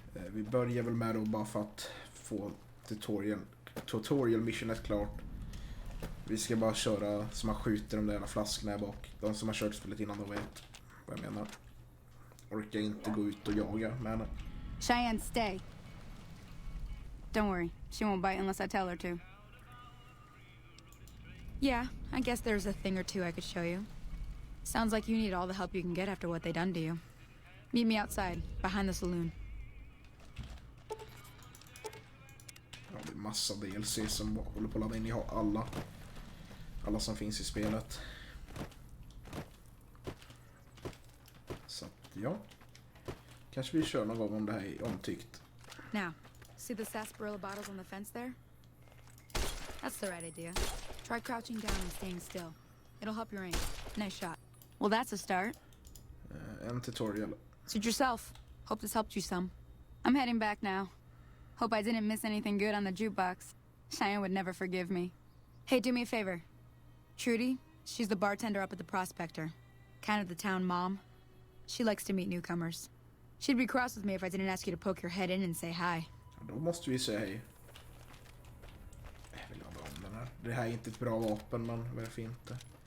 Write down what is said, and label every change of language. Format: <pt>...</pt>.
<sv>Vi börjar väl med då bara för att få tutorial missionet klart. Vi ska bara köra så man skjuter de där flaskorna här bak. De som har kört spelet innan de vet vad jag menar. Orkar inte gå ut och jaga med henne.</sv> <en>Cheyenne, stay. Don't worry, she won't bite unless I tell her to. Yeah, I guess there's a thing or two I could show you. Sounds like you need all the help you can get after what they done to you. Meet me outside, behind the saloon.</en> <sv>Ja, det är massa DLC som håller på att ladda in i alla som finns i spelet. Så att, ja. Kanske vi kör någon gång om det här är omtyckt.</sv> <en>Now, see the sarsaparilla bottles on the fence there? That's the right idea. Try crouching down and staying still. It'll help your aim. Nice shot. Well, that's a start.</en> <sv>En tutorial.</sv> <en>Suit yourself. Hope this helped you some. I'm heading back now. Hope I didn't miss anything good on the jukebox. Cheyenne would never forgive me. Hey, do me a favor. Trudy, she's the bartender up at the Prospector. Kind of the town mom. She likes to meet newcomers. She'd be cross with me if I didn't ask you to poke your head in and say hi.</en> <sv>Ja, då måste vi säga hej. Jag vill ladda om den här. Det här är inte ett bra vapen, men varför inte?</sv>